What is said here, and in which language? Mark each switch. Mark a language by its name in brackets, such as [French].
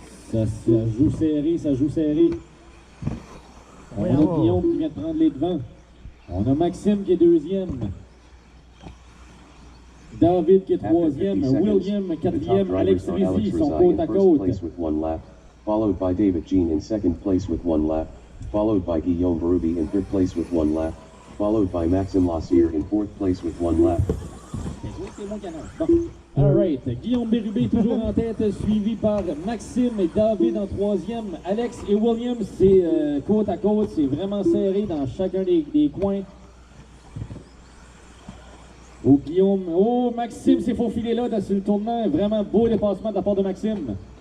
[French] Ça joue serré, ça joue serré. On a Guillaume qui vient de prendre les devants. On a Maxime qui est deuxième. David qui est troisième, William quatrième, Alex Rizzi sont côte à côte. [English] Followed by David Jean in 2nd place with 1 lap, followed by Guillaume Bérubé in 3rd place with 1 lap, followed by Maxime Lassier in 4th place with 1 lap. [French] Bon. Alright, Guillaume Bérubé toujours en tête, suivi par Maxime et David en troisième. Alex et William, c'est côte à côte, c'est vraiment serré dans chacun des coins. Oh Guillaume, oh Maxime s'est faufilé là sur le tournant, vraiment beau dépassement de la part de Maxime.